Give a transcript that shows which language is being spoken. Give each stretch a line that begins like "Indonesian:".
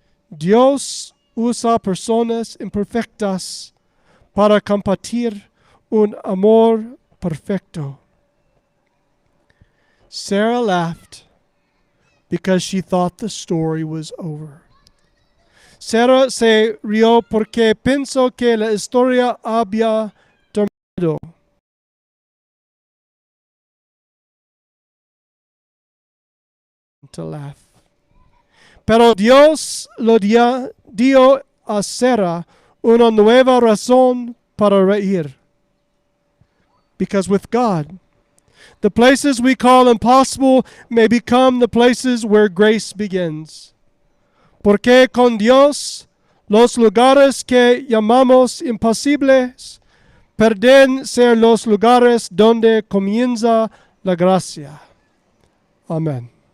Spanish: Dios usa personas imperfectas para compartir un amor perfecto.
English: Sarah laughed because she thought the story was over.
Spanish: Sarah se rió porque pensó que la historia había terminado.
English: To laugh.
Spanish: Pero Dios lo dio a Sarah una nueva razón para reír.
English: Because with God, the places we call impossible may become the places where grace begins.
Spanish: Porque con Dios, los lugares que llamamos imposibles pueden ser los lugares donde comienza la gracia. Amen.